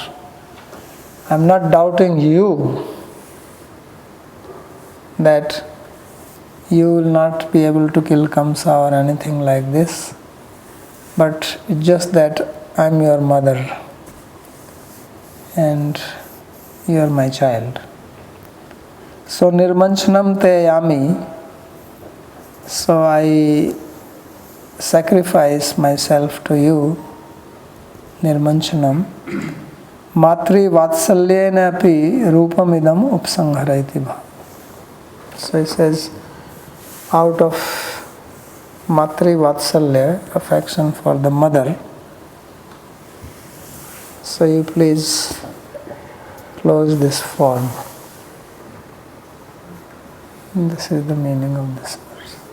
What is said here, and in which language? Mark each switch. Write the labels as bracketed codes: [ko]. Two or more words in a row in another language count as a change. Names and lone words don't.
[en] I am not doubting you that you will not be able to kill Kamsa or anything like this. But it's just that I am your mother and you are my child. [sa] So nirmanchanam te yami. [en] So I sacrifice myself to you. [sa] Nirmanchanam. Matri vatsalyena api rupamidam upsangharayati bha. [en] So he says, out of [sa] Matri vatsalya, [en] affection for the mother, so you please close this form. This is the meaning of this verse.